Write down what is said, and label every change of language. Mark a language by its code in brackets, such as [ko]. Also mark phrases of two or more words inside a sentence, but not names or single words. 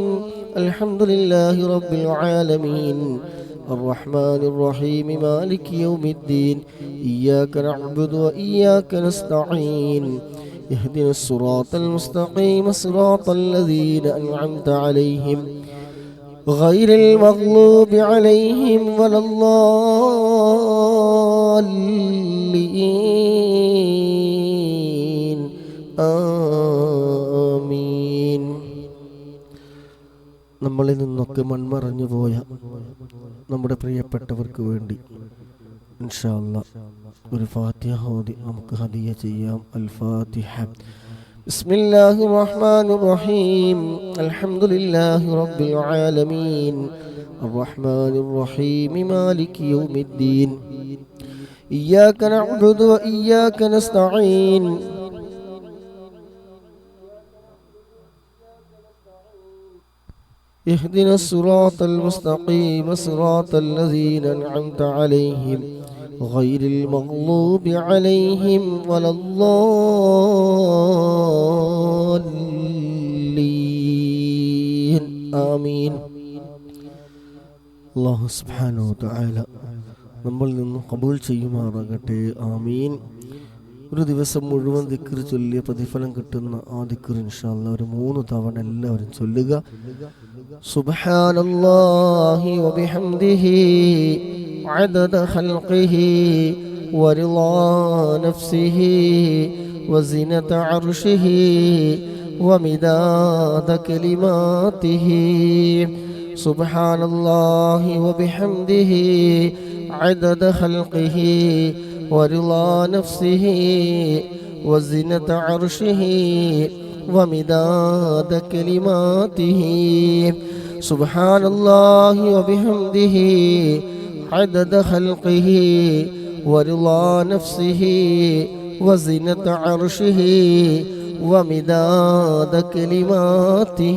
[ar] الحمد لله رب العالمين الرحمن الرحيم مالك يوم الدين إياك نعبد وإياك نستعين اهدنا الصراط المستقيم صراط الذين أنعمت عليهم غير المغلوب عليهم ولا الضالين آمين. [ml] നമ്മളിൽ നിന്നൊക്കെ മൺമറഞ്ഞു പോയ നമ്മുടെ പ്രിയപ്പെട്ടവർക്ക് വേണ്ടി [ar] إن شاء الله [ml] ഒരു ഫാത്തിഹ ഓതി നമുക്ക് ഹദിയ ചെയ്യാം. [ar] الفاتحة. بسم الله الرحمن الرحيم. الحمد لله رب العالمين الرحمن الرحيم مالك يوم الدين إياك نعبد وإياك نستعين اهدنا الصراط المستقيم صراط الذين أنعمت عليهم غير المغلوب عليهم ولا الضالين آمين. الله سبحانه وتعالى [ml] നമ്മളിൽ നിന്ന് ഖബൂൽ ചെയ്യുമാറാകട്ടെ. ആമീൻ. ഒരു ദിവസം മുഴുവൻ ദിക്ർ ചൊല്ലിയ പ്രതിഫലം കിട്ടുന്ന ആ ദിക്ർ [ar] إن شاء الله [ml] ഒരു 3 തവണ എല്ലാവരും ചൊല്ലുക. [ar] سبحان الله وبحمده عدد خلقه ورضا نفسه وزنة عرشه ومداد كلماته. سبحان الله وبحمده عدد خلقه ورضا نفسه وزنة عرشه ومداد كلماته. سبحان الله وبحمده عدد خلقه ورضا نفسه وزنة عرشه ومداد كلماته.